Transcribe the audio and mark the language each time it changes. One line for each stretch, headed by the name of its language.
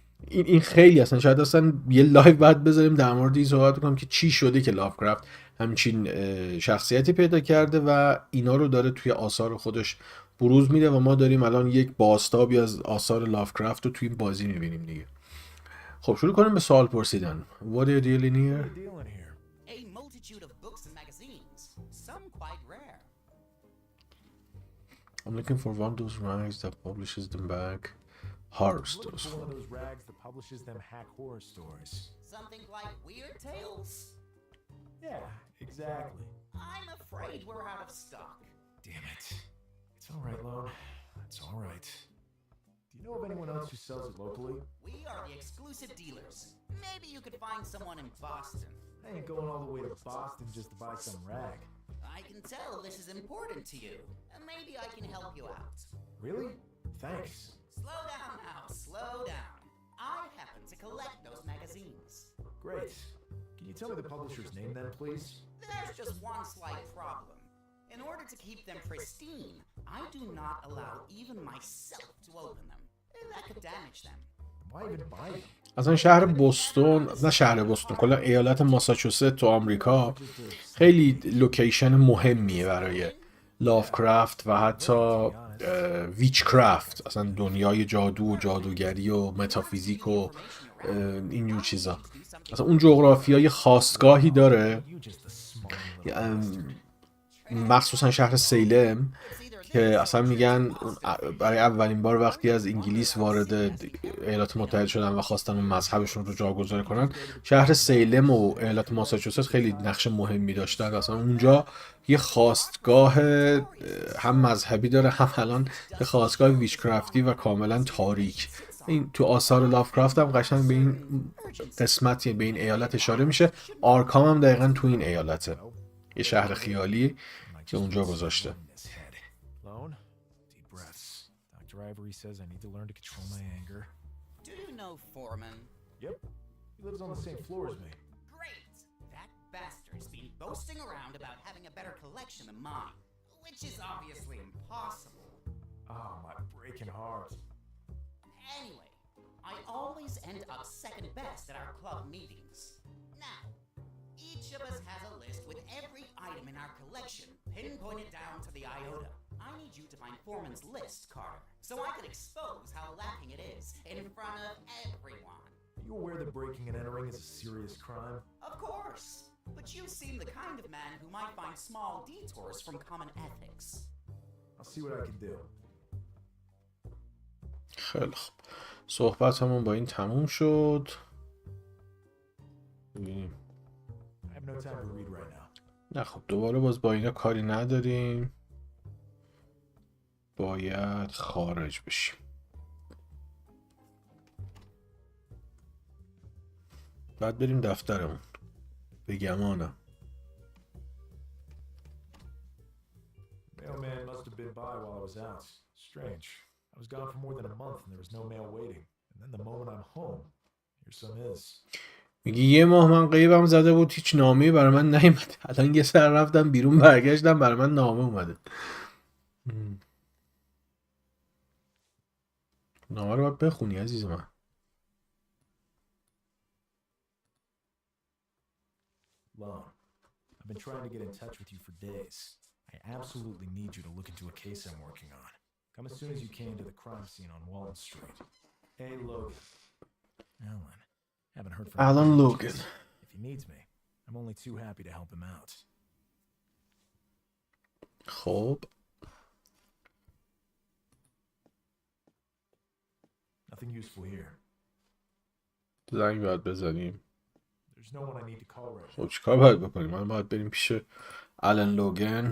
Persian: این خیلی اصلا شاید اصلا یه لایو بعد بذاریم در مورد این صحبت کنم که چی شده که لافکرافت همچین شخصیتی پیدا کرده و اینا رو داره توی آثار خودش بروز میده و ما داریم الان یک بازتابی از آثار لافکرافت رو توی این بازی میبینیم دیگه. خب شروع کنیم به سوال پرسیدن.
English: What are you dealing here? A multitude of books and magazines, some quite rare. I'm looking for one of those rags that publishes them back horror Looking stories. for one of those rags that publishes them hack horror stories. Something like Weird Tales? Yeah, exactly. I'm afraid we're out of stock. Damn it. It's all right, Lone. It's all right. Do you know of anyone else who sells it locally? We are the exclusive dealers. Maybe you could find someone in Boston. I ain't going all the way to Boston just to buy some rag. I can tell this is important to you, and maybe I can help you out. Really? Thanks. Slow down now, slow down. I happen to collect those magazines. Great. Can you tell me the publisher's name then, please? There's just one slight problem. In order to keep them pristine, I do not allow even myself to open them. That could damage them. Why even buy them?
Persian: اصلا شهر بوستون، نه شهر بوستون، کلا ایالت ماساچوست تو آمریکا خیلی لوکیشن مهمیه برای لافکرافت و حتی ویچکرافت، اصلا دنیای جادو و جادوگری و متافیزیک و اینجور چیزا. اصلا اون جغرافیای خاستگاهی داره، مخصوصا شهر سیلم که اصلا میگن برای اولین بار وقتی از انگلیس وارد ایالات متحده شدن و خواستن اون مذهبشون رو جاگذار کنن، شهر سیلم و ایالت ماساچوست خیلی نقش مهمی داشتن. اصلا اونجا یه خواستگاه هم مذهبی داره، هم الان یه خواستگاه ویچکرافتی و کاملا تاریک. این تو آثار لافکرافت هم قشنگ به این قسمتی، به این ایالت اشاره میشه. آرکام هم دقیقا تو این ایالته، یه شهر خیالی که اونجا گذاشته.
English: Lone, deep breaths. Dr. Ivory says I need to learn to control my anger. Do you know Foreman? Yep, he lives on the same floor as me. Great! That bastard's been boasting around about having a better collection than mine, which is obviously impossible. Oh, my breaking heart. Anyway, I always end up second best at our club meetings. Now, each of us has a list with every item in our collection pinpointed down to the iota. I need you to find Foreman's list, Carter, so I can expose how lacking it is in front of everyone. Are you aware that breaking and entering is a serious crime? Of course, but you seem the kind of man who might find small detours from common ethics. I'll see what I can do.
Persian: خیلی خوب، صحبتمون با این تموم شد. ببینیم.
English: I have no time to read right now.
Persian: نه خب، دوباره باز با اینا کاری نداریم، باید خارج بشیم. بعد بریم دفترمون به گمانم.
English: Mailman must have been by while I was out. Strange. I was gone for more than a month and there was no mail waiting. And then the moment I'm home, here some is.
Persian: میگی یه ماه من قیبم زده بود، هیچ نامه‌ای برای من نیومده. الان یه سر رفتم بیرون، برگشتم، برای من نامه اومده. نامه رو باید بخونی عزیز من.
English: Lone, I've been trying to get in touch with you for days. I absolutely need you to look into a case I'm working on. Come as soon as you can to the crime scene on Walton Street. Hey, Logan. Alan. Haven't heard from Alan him. Logan. If he needs me, I'm only too happy to help him out. خب Nothing useful here.
Persian: زنگ باید بزنیم.
English: There's no one I need to call right now.
Persian: خب چیکار باید بکنیم؟ من باید بریم پیش آلن لوگن.